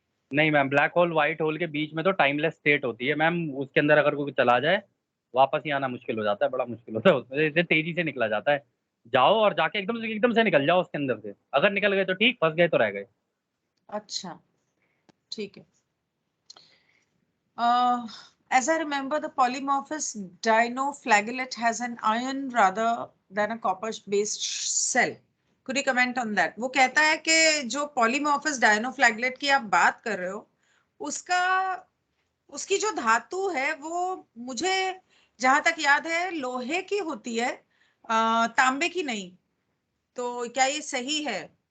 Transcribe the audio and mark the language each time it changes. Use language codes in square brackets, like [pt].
[hi] नहीं ma'am, black hole white hole के बीच में तो टाइमलेस स्टेट होती है मैम। उसके अंदर अगर कोई चला जाए वापस ही आना मुश्किल हो जाता है, बड़ा मुश्किल होता है उसमें, इतने तेजी से निकला जाता है। जाओ और जाके एकदम से निकल जाओ उसके अंदर से, अगर निकल गए तो ठीक, फंस गए तो रह गए। अच्छा, ठीक है। [en] As I remember, the polymorphous dinoflagellate has an iron rather than a copper-based cell. Could you comment on that? [hi] वो कहता है कि जो polymorphous dinoflagellate की आप बात कर रहे हो, उसका उसकी जो धातु है वो मुझे जहां तक याद है लोहे की होती है, तांबे की नहीं। तो क्या ये सही है?